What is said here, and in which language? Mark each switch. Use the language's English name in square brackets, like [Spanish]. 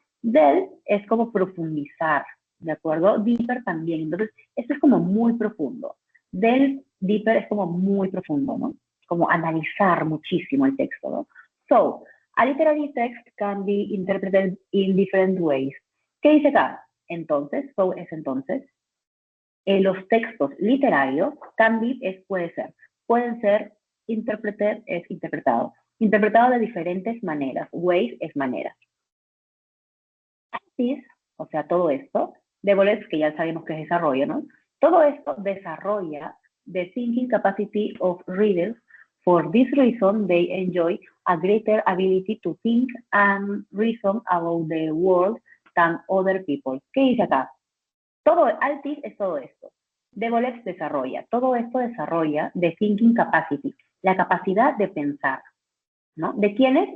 [Spanish] Delve es como profundizar, ¿de acuerdo? Deeper también. Entonces, esto es como muy profundo. Delve deeper es como muy profundo, ¿no? Como analizar muchísimo el texto, ¿no? [English] So, a literary text can be interpreted in different ways. [Spanish] ¿Qué dice acá? Entonces, so es entonces. Los textos literarios [English] can be [Spanish] es puede ser. Pueden ser interpreted es interpretado. Interpretado de diferentes maneras. Ways es maneras. This, o sea, todo esto, develops, que ya sabemos que es desarrollo, ¿no? Todo esto desarrolla [English] the thinking capacity of readers. For this reason, they enjoy a greater ability to think and reason about the world than other people. [Spanish] ¿Qué dice acá? Todo, Altis es todo esto. Develops desarrolla. Todo esto desarrolla [English] the thinking capacity, [Spanish] la capacidad de pensar, ¿no? ¿De quiénes?